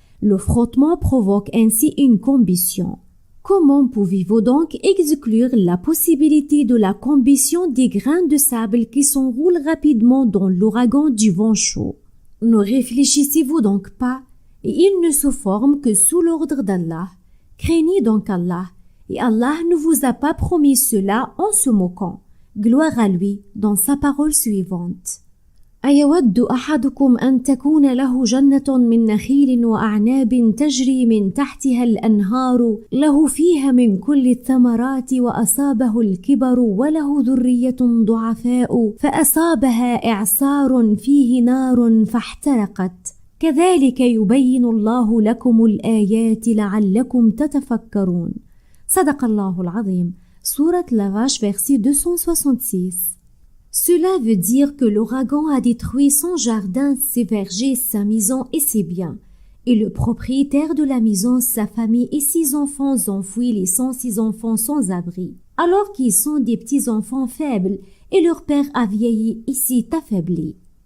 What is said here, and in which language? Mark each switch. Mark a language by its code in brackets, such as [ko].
[fr] Le frottement provoque ainsi une combustion. Comment pouvez-vous donc exclure la possibilité de la combustion des grains de sable qui s'enroulent rapidement dans l'ouragan du vent chaud? Ne réfléchissez-vous donc pas, et il ne se forme que sous l'ordre d'Allah. Craignez donc Allah, et Allah ne vous a pas promis cela en se moquant. gloire à lui, dans sa parole suivante. [ar] أيود أحدكم أن تكون له جنة من نخيل وأعناب تجري من تحتها الأنهار له فيها من كل الثمرات وأصابه الكبر وله ذرية ضعفاء فأصابها إعصار فيه نار فاحترقت كذلك يبين الله لكم الآيات لعلكم تتفكرون. صدق الله العظيم. [fr] Sourate La Vache, verset 266. Cela veut dire que l'ouragan a détruit son jardin, ses vergers, sa maison et ses biens. Et le propriétaire de la maison, sa famille et ses enfants enfouis, laissant ses enfants sans abri. Alors qu'ils sont des petits enfants faibles et leur père a vieilli et s'est affaibli.